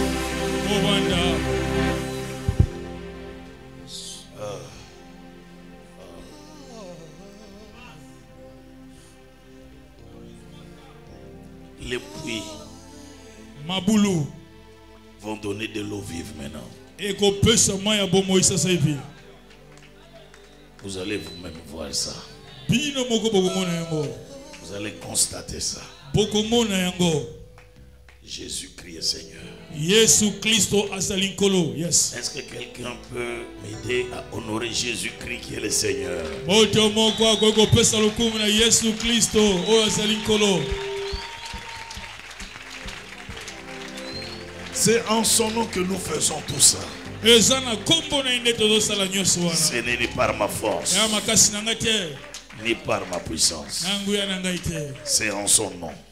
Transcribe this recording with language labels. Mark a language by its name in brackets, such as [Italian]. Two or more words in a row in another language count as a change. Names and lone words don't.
[French] Les puits vont donner de l'eau vive maintenant. Vous allez vous-même voir ça. Vous allez constater ça. Jésus-Christ est Seigneur. [Lingala] Yesu Kristo asalinkolo. [English] Yes. [French] Est-ce que quelqu'un peut m'aider à honorer Jésus-Christ qui est le Seigneur? [Lingala] Moto moko akogo pesa lokumu na Yesu Kristo o asalinkolo. [French] C'est en son nom que nous faisons tout ça. Ce n'est ni par ma force, ni par ma puissance. C'est en son nom.